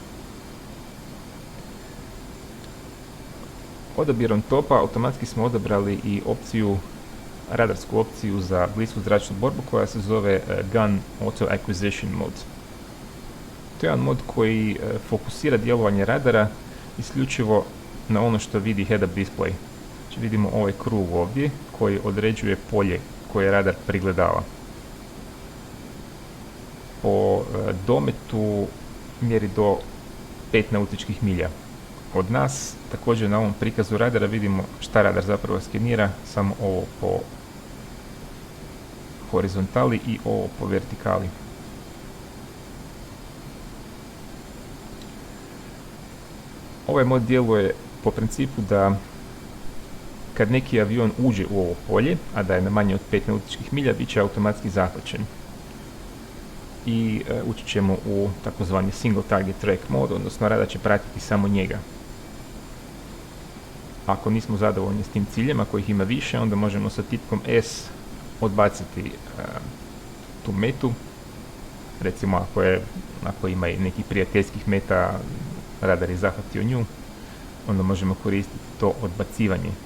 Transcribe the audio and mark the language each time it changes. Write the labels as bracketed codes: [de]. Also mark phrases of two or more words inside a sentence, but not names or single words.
[hr] Odabirom topa automatski smo odabrali i radarsku opciju za blisku zračnu borbu koja se zove [en] Gun Auto Acquisition Mode. [hr] To je jedan mod koji fokusira djelovanje radara isključivo na ono što vidi [en] head-up display. [hr] Znači vidimo ovaj krug ovdje koji određuje polje koje radar prigledava. Po dometu mjeri do 5 nautičkih milja od nas. Također na ovom prikazu radara vidimo šta radar zapravo skenira, samo ovo po horizontali i ovo po vertikali. Ovaj mod djeluje po principu da kad neki avion uđe u ovo polje, a da je na manje od 5 nautičkih milja, bit će automatski zahvaćen. I ući ćemo u takozvani [en] single target track [hr] mod, odnosno radar će pratiti samo njega. Ako nismo zadovoljni s tim ciljem, ako ih ima više, onda možemo sa tipkom S odbaciti tu metu. Recimo, ako ima i nekih prijateljskih meta, radar je zahvatio nju, onda možemo koristiti to odbacivanje.